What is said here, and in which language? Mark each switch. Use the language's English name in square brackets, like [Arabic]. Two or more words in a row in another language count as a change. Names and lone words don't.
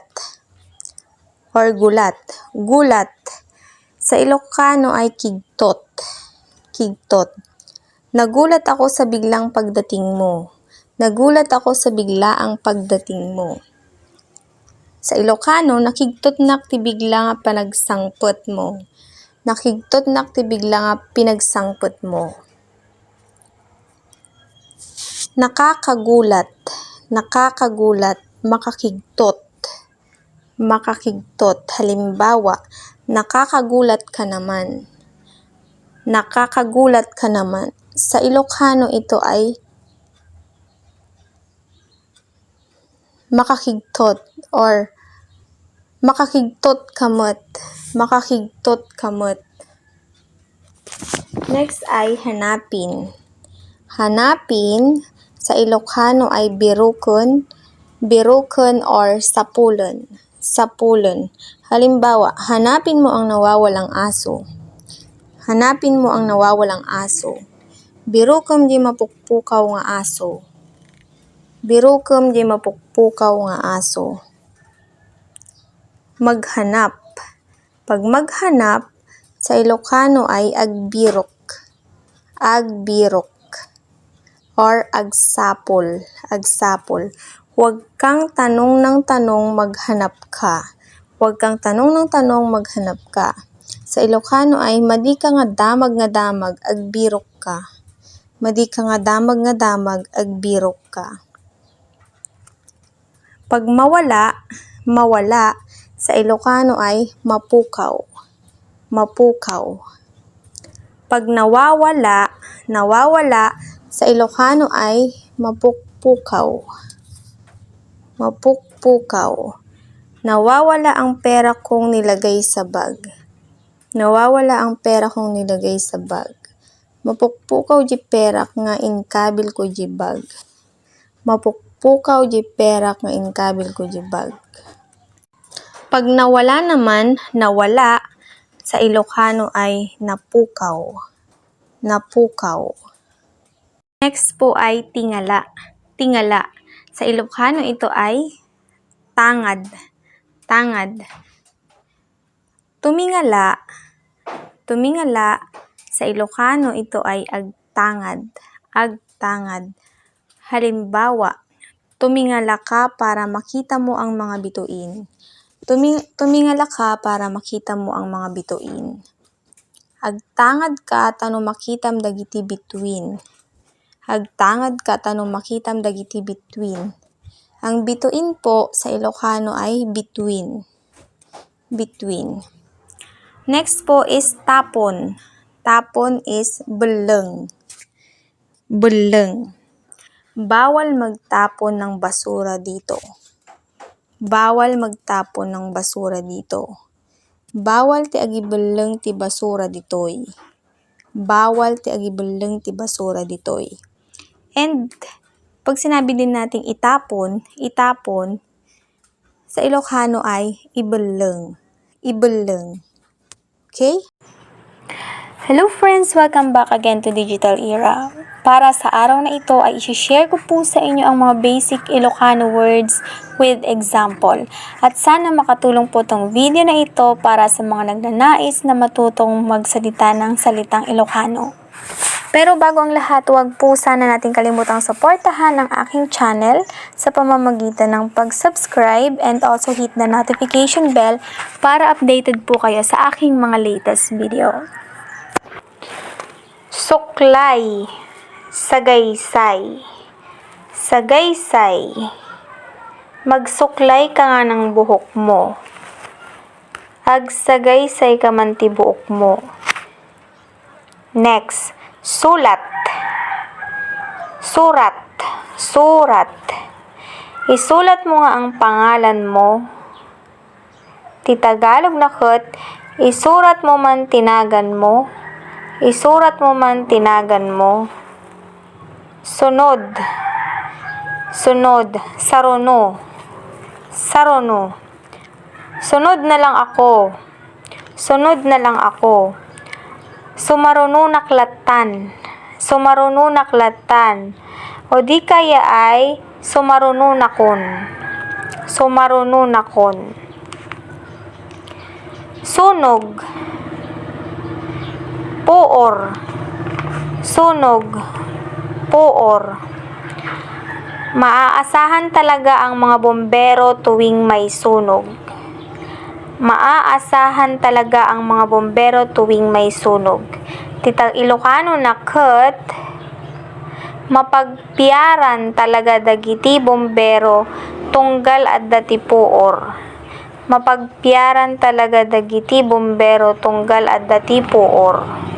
[Filipino] Or gulat. Gulat. Sa Ilocano ay kigtot. Kigtot. Nagulat ako sa biglang pagdating mo. Nagulat ako sa biglaang pagdating mo. [Iloko] Sa Ilocano, nakigtotnak ti bigla nga panagsangpot mo. Nakigtotnak ti bigla nga pinagsangpot mo. [Filipino] Nakakagulat. [Iloko] Nakakagulat. Makakigtot. Makakigtot. [Filipino] Halimbawa, nakakagulat ka naman. Nakakagulat ka naman. Sa Ilocano, ito ay makakigtot or [Iloko] makakigtot kamot. Makakigtot kamot. [Filipino] Next ay hanapin. Hanapin, sa Ilocano ay birukon. [Iloko] Birukon or sapulon. Sapulon. [Filipino] Halimbawa, hanapin mo ang nawawalang aso. Hanapin mo ang nawawalang aso. [Iloko] Birukom di mapukpukaw nga aso. Birukom di mapukpukaw nga aso. [Filipino] Maghanap. Pag maghanap, sa Ilocano ay agbirok. [Iloko] Agbirok. Or agsapol. Agsapol. [Filipino] Huwag kang tanong ng tanong, maghanap ka. Huwag kang tanong ng tanong, maghanap ka. Sa Ilocano ay [Iloko] madi ka nga damag, agbirok ka. Madi ka nga damag, agbirok ka. [Filipino] Pag mawala, sa Ilocano ay mapukaw. [Iloko] Mapukaw. [Filipino] Pag nawawala, sa Ilocano ay mapukpukaw. [Iloko] Mapukpukaw. [Filipino] Nawawala ang pera kong nilagay sa bag. Nawawala ang pera kong nilagay sa bag. [Iloko] Mapukpukaw di perak nga inkabil ko di bag. Mapukpukaw di perak nga inkabil ko di bag. [Filipino] Pag nawala naman, sa Ilocano ay napukaw. [Iloko] Napukaw. [Filipino] Next po ay tingala. Tingala. Sa Ilocano ito ay tangad. [Iloko] Tangad. Tumingala. [Filipino] Tumingala. Sa Ilocano ito ay agtangad. [Iloko] Agtangad. [Filipino] Halimbawa, tumingala ka para makita mo ang mga bituin. Tumingala ka para makita mo ang mga bituin. [Iloko] Agtangad ka tano makitam dagiti bituin. Agtangad ka tano makitam dagiti bituin. [Filipino] Ang bituin po sa Ilocano ay between. Between. Next po is tapon. [Iloko] Tapon is beleng. Beleng. [Filipino] Bawal magtapon ng basura dito. Bawal magtapon ng basura dito. [Iloko] Bawal ti agibeleng ti basura ditoy. Bawal ti agibeleng ti basura ditoy. [Filipino] And pag sinabi din nating itapon, itapon, sa Ilocano ay ibeleng. [Iloko] Ibeleng. [Filipino] Okay? [English] Hello friends! Welcome back again to Digital Era. [Filipino] Para sa araw na ito ay isi-share ko po sa inyo ang mga [English] basic Ilocano words with example. [Filipino] At sana makatulong po tong video na ito para sa mga nagnanais na matutong magsalita ng salitang Ilocano. Pero bago ang lahat, huwag po sana natin kalimutang suportahan ang aking channel sa pamamagitan ng pag-subscribe [English] and also hit the notification bell [Filipino] para updated po kayo sa aking mga [English] latest video. [Iloko] Suklay, sagaysay, sagaysay. [Filipino] Magsuklay ka nga ng buhok mo. [Iloko] Agsagaysay ka man ti buhok mo. [Filipino] Next, sulat. [Iloko] Surat, surat. [Filipino] Isulat mo nga ang pangalan mo. [Iloko] Ti Tagalog na ket, isurat mo man tinagan mo. Isurat mo man tinagan mo. [Filipino] Sunod. Sunod. [Iloko] Saruno. Saruno. [Filipino] Sunod na lang ako. Sunod na lang ako. [Iloko] Sumarununak latan. Sumarununak latan. [Filipino] O di kaya ay sumarununakon. [Iloko] Sumarununakon. Sunog. Puor. Sunog. Puor. [Filipino] Maaasahan talaga ang mga bombero tuwing may sunog. Maaasahan talaga ang mga bombero tuwing may sunog. [Iloko] Titag Ilocano na ket, mapagpiaran talaga dagiti bombero tunggal adda ti puor. Mapagpiaran talaga dagiti bombero tunggal adda ti puor.